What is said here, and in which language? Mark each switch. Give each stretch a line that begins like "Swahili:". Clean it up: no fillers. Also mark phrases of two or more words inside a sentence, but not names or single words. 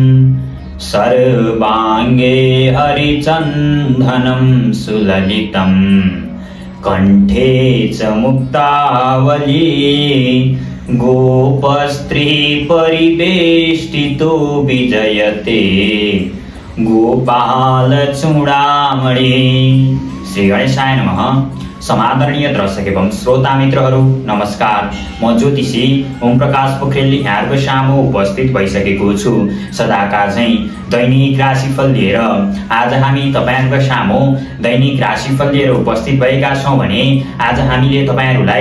Sanskrit: सर्वाङ्गे हरिचन्दनं सुललितं कण्ठे च मुक्तावली गोपस्त्री परिवेष्टितो विजयते गोपाल चूडामणि। श्री गणेशाय नमः।
Nepali: समादरणीय दर्शक एवं श्रोता मित्रहरू नमस्कार। म ज्योतिषी ओम प्रकाश पोखरेल यहाँहरुको सामु उपस्थित भइसकेको छु। सदाका चाहिँ दैनिक राशिफल लिएर आज हामी तपाईहरुको सामु दैनिक राशिफल लिएर उपस्थित भएका छौं भने आज हामीले तपाईहरुलाई